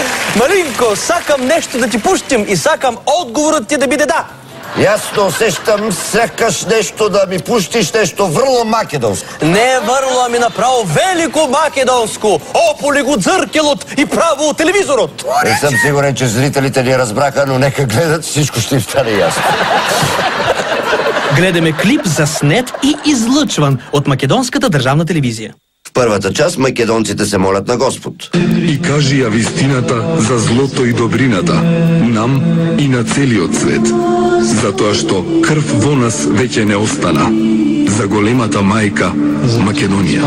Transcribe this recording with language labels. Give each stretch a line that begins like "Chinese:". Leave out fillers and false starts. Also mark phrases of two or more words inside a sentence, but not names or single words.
Macedonian: Маринко, сакам нешто да ти пуштим и сакам одговорот ти да биде да. Јасно осештам, сакаш нешто да ми пуштиш, нешто врло македонско. Не врло, ами направо велико македонско. Ополи го дзркелот и право од телевизорот.
Bulgarian: Не сам сигурен, че зрителите ни разбраха, но нека гледат, всичко ще им стане јасно. Гледаме клип заснет и излъчван од македонската државна телевизија.
Macedonian: В првата част македонците се молат на Господ. И кажи ја вистината за злото и добрината, нам и на целиот свет. Затоа што крв во нас веќе не остана. За големата мајка Македонија.